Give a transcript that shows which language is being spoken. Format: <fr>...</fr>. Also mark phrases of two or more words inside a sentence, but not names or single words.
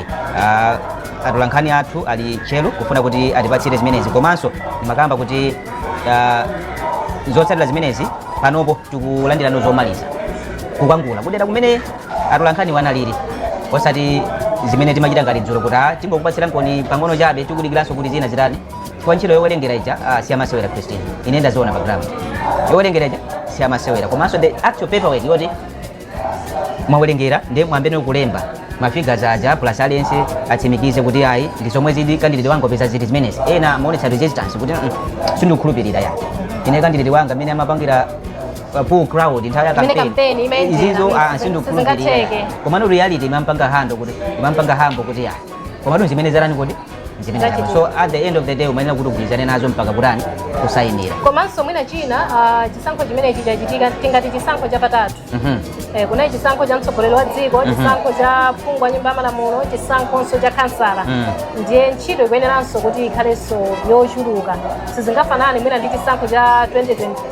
<ny>Atolankhani athu ali chelo kufuna kuti atipatsire zimenezi komanso ndimakamba kuti zotsatira zimenezi panopo tikulandira zomaliza kukwangula kudera kumene atolankhani wanaliri osati zimene timachita ngati dzulo kuti tingokupatsira nkoni pang'ono chabe tikudikiranso kuti zina zitani kwa ntchito yowerengera ija siyamasewera Christine ine ndaziona pa ground yowerengera ija siyamasewera komanso</ny> <en>the actual paperwork</en> <ny>yoti mwawerengera ndi mwambene kulemba mafigures aja plus aliyense atsimikize kuti ayi ndi zomwe zidi candidate wangu peza ziti zimenezi ena maonetsa resistance kuti sindikukhulupirira yake ine candidate wanga amene amapangira</ny> <en>full crowd</en> <ny>nthawi ya campaign izizo singatheke komano reality imampanga hambo kuti ya komano zimene zarani kuti</ny> <en>so at the end of the day</en> <ny>umayenera kuti ugwirizane nazo mpaka kutani kusayinira komanso mwina china chisankho chimenechi chachitika tingati chisankho chapatatu kuna chisankho cha mtsogoleri wa dziko chisankho cha phungu wa nyumba ya malamulo chisankhonso cha kansala ndiye ntchito ikuyeneranso kuti ikhalenso yochuluka sizingafanane mwina ndi chisankho cha 2020</ny>